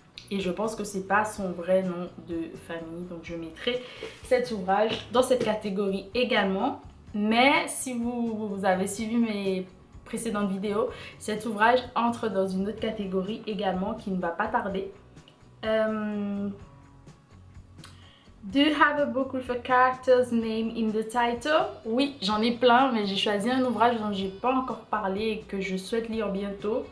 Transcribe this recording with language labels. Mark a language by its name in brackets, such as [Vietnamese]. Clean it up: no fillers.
[French] Et je pense que c'est pas son vrai nom de famille, donc je mettrai cet ouvrage dans cette catégorie également. Mais si vous avez suivi mes précédentes vidéos, cet ouvrage entre dans une autre catégorie également qui ne va pas tarder. [English] Do you have a book with a character's name in the title? [French] Oui, j'en ai plein, mais j'ai choisi un ouvrage dont j'ai pas encore parlé et que je souhaite lire bientôt.